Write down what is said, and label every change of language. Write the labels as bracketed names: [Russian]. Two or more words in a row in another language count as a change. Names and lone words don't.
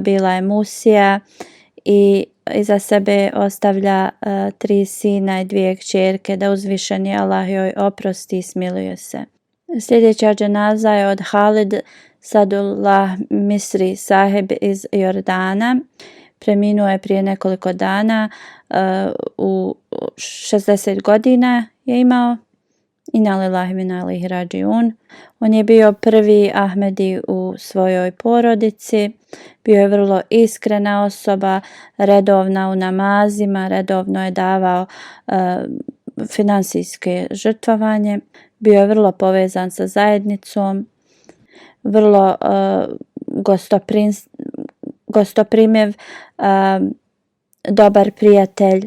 [Bosnian] Bila je musija i iza sebe ostavlja 3 sina i 2 kćerke, da uzvišeni Allah joj oprosti i smiluje se. Sljedeća dženaza je od Halid Sadullah Misri Saheb iz Jordana. Preminuo je prije nekoliko dana, u 60 godina je imao. [Arabic] إنا لله وإنا إليه راجعون. [Bosnian] On je bio prvi Ahmedi u svojoj porodici. Bio je vrlo iskrena osoba, redovna u namazima, redovno je davao finansijske žrtvovanje. Bio je vrlo povezan sa zajednicom, vrlo gostoprimiv, dobar prijatelj.